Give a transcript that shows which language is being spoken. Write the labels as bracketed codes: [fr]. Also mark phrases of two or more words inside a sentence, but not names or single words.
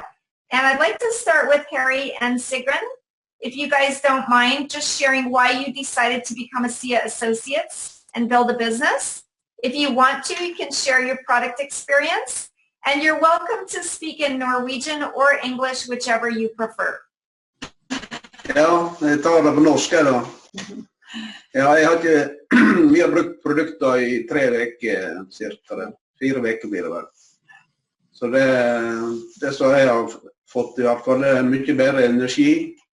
[en] And I'd like to start with Harry and Sigrun. If you guys don't mind just sharing why you decided to become Asea Associates and build a business. If you want to, you can share your product experience. And you're welcome to speak in Norwegian or English, whichever you prefer. [no] Ja, jeg tar det på norsk da. Ja, vi har brukt produkter I 3 veker, cirka 4 veker blir det vel. Så det så jeg har fått I hvert fall mye bedre energi.